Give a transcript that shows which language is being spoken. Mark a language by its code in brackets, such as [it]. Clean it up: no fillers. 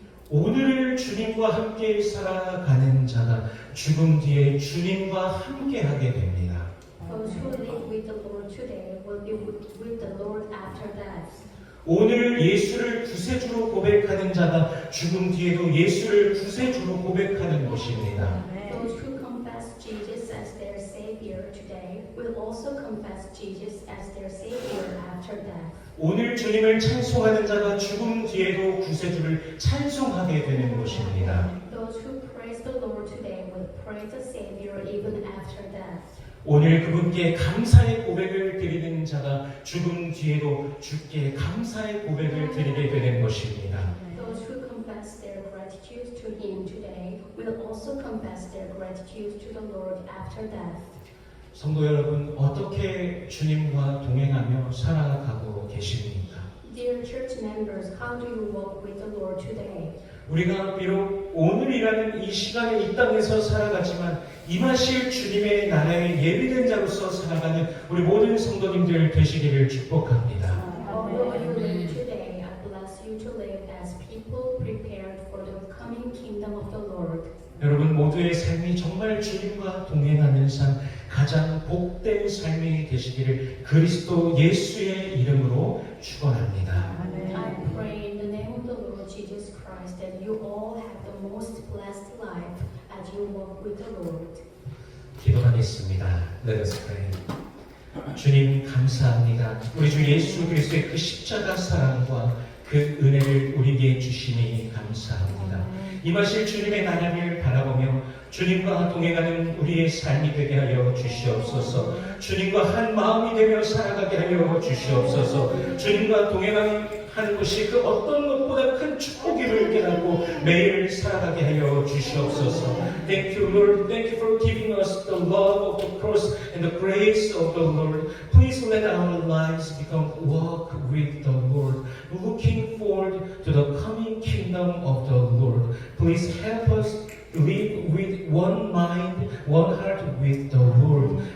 [ko] 오늘 주님과 함께 살아가는 자가 죽음 뒤에 주님과 함께 하게 됩니다. [en] Those who live with the Lord today will be with the Lord after death. [ko] 오늘 예수를 구세주로 고백하는 자가 죽음 뒤에도 예수를 구세주로 고백하는 것입니다. [en] Those who confess Jesus as their Savior today will also confess Jesus as their Savior after death. [ko] 오늘 주님을 찬송하는 자가 죽음 뒤에도 구세주를 찬송하게 되는 것입니다. [en] Those who praise the Lord today will praise the Savior even after death. [ko] 오늘 그분께 감사의 고백을 드리는 자가 죽음 뒤에도 주께 감사의 고백을 드리게 되는 것입니다. [en] Those who confess their gratitude to Him today will also confess their gratitude to the Lord after death. [ko] 성도 여러분, 어떻게 주님과 동행하며 살아가고 계십니까? [en] Dear church members, how do you walk with the Lord today? [ko] 우리가 비록 오늘이라는 이 시간에 이 땅에서 살아가지만 임하실 주님의 나라에 예비된 자로서 살아가는 우리 모든 성도님들 되시기를 축복합니다. [en] Although you live today, I bless you to live as people prepared for the coming kingdom of the Lord. [ko] 여러분 모두의 삶이 정말 주님과 동행하는 삶, 가장 복된 삶이 되시기를 그리스도 예수의 이름으로 축원합니다. [en] I pray in the name of the Lord Jesus Christ that you all have the most blessed life as you walk with the Lord. [ko] 기도하겠습니다. [en] Let us pray. [ko] 주님 감사합니다. 우리 주 예수 그리스도의 그 십자가 사랑과 그 은혜를 우리에게 주시니 감사합니다. 임하실 주님의 나라를 바라보며 주님과 동행하는 우리의 삶이 되게 하여 주시옵소서. 주님과 한 마음이 되며 살아가게 하여 주시옵소서. 주님과 동행하는 것이 그 어떤 것보다 큰 축복임을 깨닫고 매일 살아가게 하여 주시옵소서. [en] Thank you, Lord. Thank you for giving us the love of the cross and the grace of the Lord. Please let our lives become walk with the Lord, looking forward to the coming kingdom of the Lord. Please help us live with one mind, one heart with the Lord.